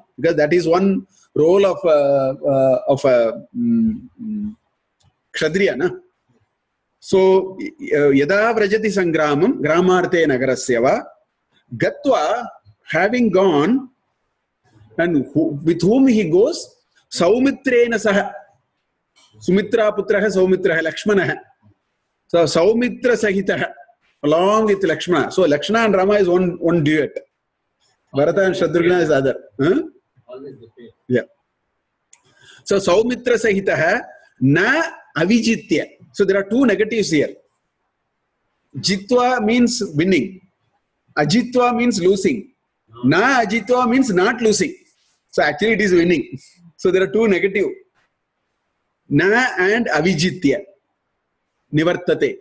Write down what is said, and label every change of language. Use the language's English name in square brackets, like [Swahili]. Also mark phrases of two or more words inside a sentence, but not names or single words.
[English] Because that is one role of a kshatriya. Na? So, [Sanskrit] yada vrajati sangramam gramarte nagarasyava gatva, [English] having gone, and with whom he goes? [Sanskrit] Saumitrena saha. Sumitra putraha Saumitraha Lakshmanaha. So Saumitra sahitaha, [English] along with Lakshmana. So Lakshmana and Rama is one duet. Bharata and Shatrugna is other. Huh? Yeah. [Sanskrit] So Saumitra sahitaha na avijitya. [English] So there are two negatives here. Jitva means winning. Ajitva means losing. Na ajitva means not losing. So actually it is winning. So there are two negative. [Sanskrit] Na and avijitya. Nivartate.